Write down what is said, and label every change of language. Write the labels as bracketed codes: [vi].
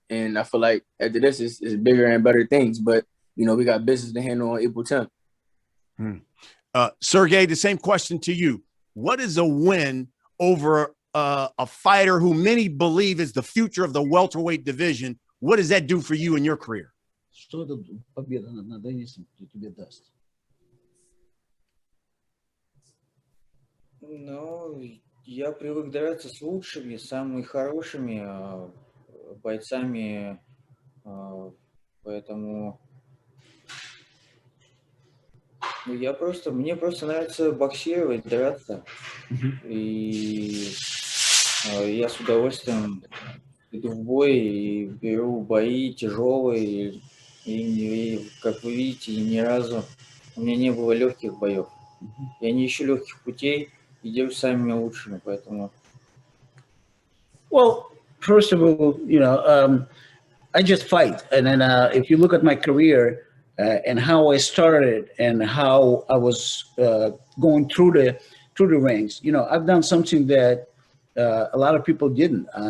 [en] And I feel like after this is bigger and better things, but we got business to handle on April 10th. Sergey, the same question to you. What is a win over a fighter who many believe is the future of the welterweight division? What does that do for you in your career? [ru] Что эта победа над Денисом тебе даст? Ну, я привык драться с лучшими, самыми хорошими бойцами, поэтому мне просто нравится боксировать, драться, и я с удовольствием иду в бой и беру бои тяжелые, и как вы видите, ни разу у меня не было легких боев. Я не ищу легких путей и делаю самыми лучшими, поэтому. [en] Well, first of all, I just fight, and then if you look at my career and how I started and how I was going through the ranks, I've done something that a lot of people didn't.